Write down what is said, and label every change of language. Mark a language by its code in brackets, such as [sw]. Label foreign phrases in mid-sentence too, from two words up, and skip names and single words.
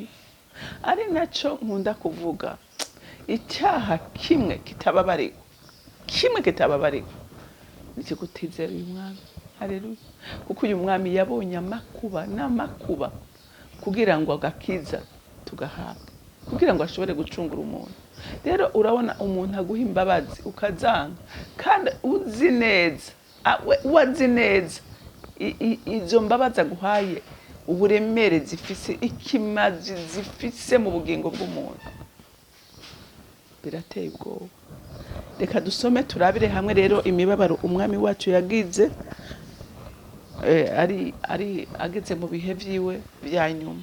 [rn] Ari naco nkunda kuvuga, icyaha kimwe kitababarirwa, ni kutizera uyu mwami. Haleluya. Kuko uyu mwami yabonye amakuba n'amakuba kugira ngo agakiza tugahabwa, kugira ngo ashobore gucungura umuntu. Rero urabona umuntu aguha imbabazi ukazanga, kandi uzi neza, wazi neza izo mbabazi aguhaye uburemere zifise, ikimazi zifise mu bugingo bw'umuntu, birateye ubwoba. Reka dusome turabire hamwe rero imibabaro umwami wacu yagize ari ageze mu bihe vyiwe vya nyuma.